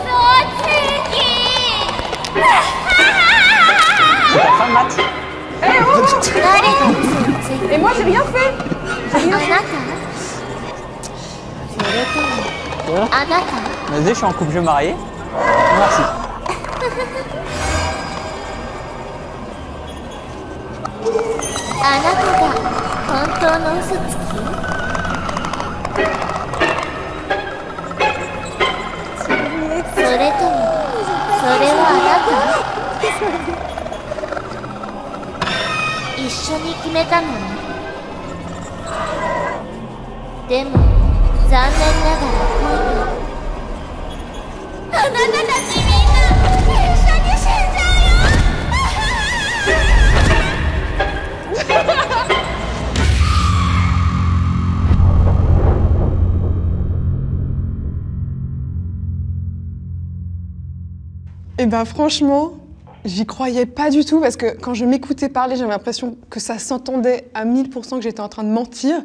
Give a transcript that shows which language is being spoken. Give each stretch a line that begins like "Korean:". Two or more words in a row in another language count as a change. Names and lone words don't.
French: C'est ta femme, Matt? Et moi, j'ai rien fait.
Japanese: あなた
French: Vas-y, je suis en couple, je vais me marier. Merci.
Japanese: あなたが本当の嘘つきそれともそれはあなた一緒に決めたのねでも残念ながら恋はあなたたちみんな一緒に死んじゃうよ
French: Et ben franchement, j'y croyais pas du tout parce que quand je m'écoutais parler, j'avais l'impression que ça s'entendait à 1000% que j'étais en train de mentir.